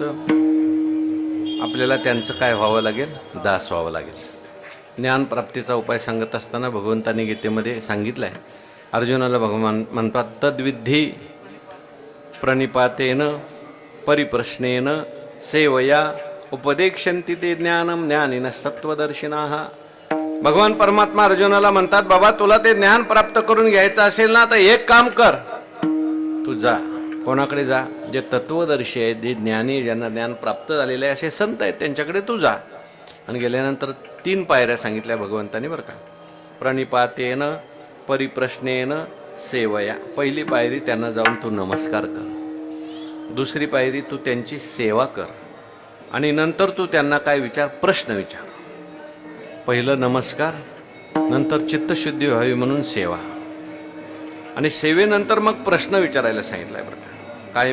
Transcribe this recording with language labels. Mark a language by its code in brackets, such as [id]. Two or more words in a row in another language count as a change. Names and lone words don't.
[mr] आपल्याला त्यांचं काय व्हावं लागेल? दास व्हावं लागेल. ज्ञानप्राप्तीचा उपाय सांगत असताना भगवंतांनी गीतेमध्ये सांगितलं आहे. अर्जुनाला भगवान म्हणतात [sa] तद्विधी प्रणिपातेन परिप्रश्नेन सेवया उपदेक्षन्ति ते ज्ञानम ज्ञानिनस्तत्वदर्शिनाः. [mr] भगवान परमात्मा अर्जुनाला म्हणतात बाबा तुला ते ज्ञान प्राप्त करून घ्यायचं असेल ना तर एक काम कर, तू जा. कोणाकडे जा? जे तत्वदर्शी आहेत, जे ज्ञानी, ज्यांना ज्ञान प्राप्त झालेले आहे असे संत आहेत त्यांच्याकडे तू जा. आणि गेल्यानंतर 3 पायऱ्या सांगितल्या भगवंतांनी बरं का. [sa] प्रणिपातेन परिप्रश्नेन सेवया. [mr] पहिली पायरी त्यांना जाऊन तू नमस्कार कर. दुसरी पायरी तू त्यांची सेवा कर. आणि नंतर तू त्यांना काय विचार? प्रश्न विचार. पहिलं नमस्कार, नंतर चित्तशुद्धी व्हावी म्हणून सेवा, आणि सेवेनंतर मग प्रश्न विचारायला सांगितलाय बरं का.